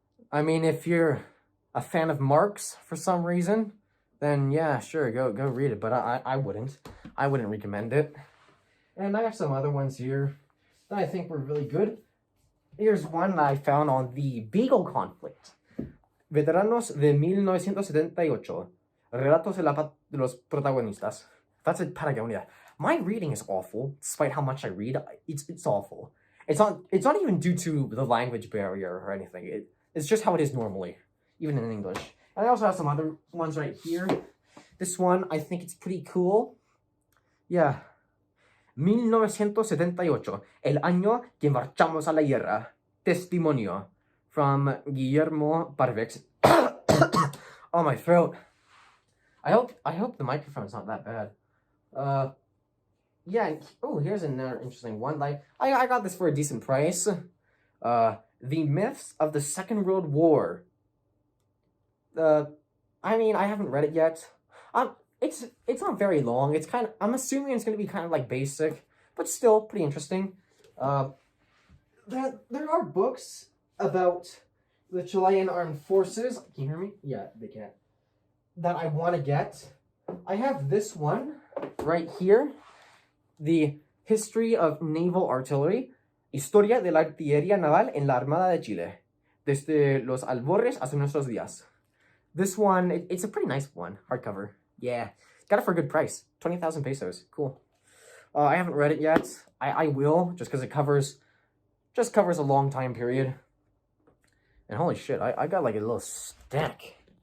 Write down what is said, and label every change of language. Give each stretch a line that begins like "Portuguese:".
English: I mean, if you're a fan of Marx for some reason, then yeah, sure, go read it. But I wouldn't. I wouldn't recommend it. And I have some other ones here that I think were really good. Here's one that I found on the Beagle conflict.
Spanish: Veteranos de 1978. Relatos de los protagonistas.
English: That's in Patagonia. My reading is awful, despite how much I read. It's awful. It's not even due to the language barrier or anything. It's just how it is normally, even in English. And I also have some other ones right here. This one, I think it's pretty cool. Yeah.
Spanish: 1978, el año que marchamos a la guerra.
English: Testimonio. From Guillermo Barbex. Oh, my throat. I hope the microphone's not that bad. Yeah. Oh, here's another interesting one. Like, I got this for a decent price. The Myths of the Second World War. I mean, I haven't read it yet. it's not very long. It's kind of, I'm assuming it's gonna be kind of like basic, but still pretty interesting. There are books about the Chilean armed forces. Can you hear me? Yeah, they can. That I want to get. I have this one right here. The History of Naval Artillery.
Spanish: Historia de la Artillería Naval en la Armada de Chile. Desde los albores hasta nuestros días.
English: This one, it's a pretty nice one. Hardcover. Yeah. Got it for a good price. 20,000 pesos. Cool. I haven't read it yet. I will, just because it covers a long time period. And holy shit, I got like a little stack.